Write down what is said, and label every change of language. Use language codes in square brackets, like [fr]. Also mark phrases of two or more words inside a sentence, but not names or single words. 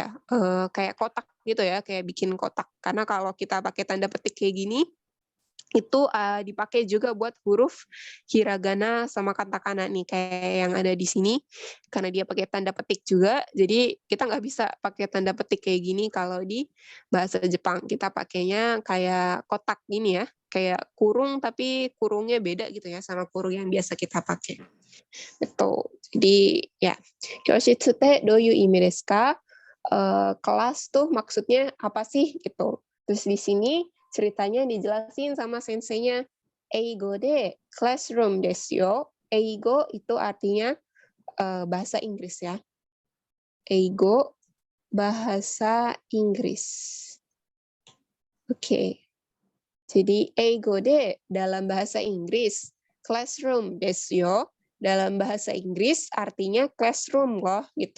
[id] Kayak kotak gitu ya, kayak bikin kotak. Karena kalau kita pakai tanda petik kayak gini, itu dipakai juga buat huruf hiragana sama katakana nih kayak yang ada di sini karena dia pakai tanda petik juga, jadi kita nggak bisa pakai tanda petik kayak gini kalau di bahasa Jepang. Kita pakainya kayak kotak gini ya, kayak kurung tapi kurungnya beda gitu ya sama kurung yang biasa kita pakai. Betul. Jadi ya, [ja] 教室ってどういう意味ですか? [id] Kelas tuh maksudnya apa sih gitu. Terus di sini ceritanya dijelasin sama senseinya. [ja] Eigo de classroom desu yo. [id] Eigo itu artinya bahasa Inggris ya. Eigo bahasa Inggris. Oke. Jadi [ja] 英語で [id] dalam bahasa Inggris, [ja] classroom desu yo [id] dalam bahasa Inggris artinya classroom loh gitu.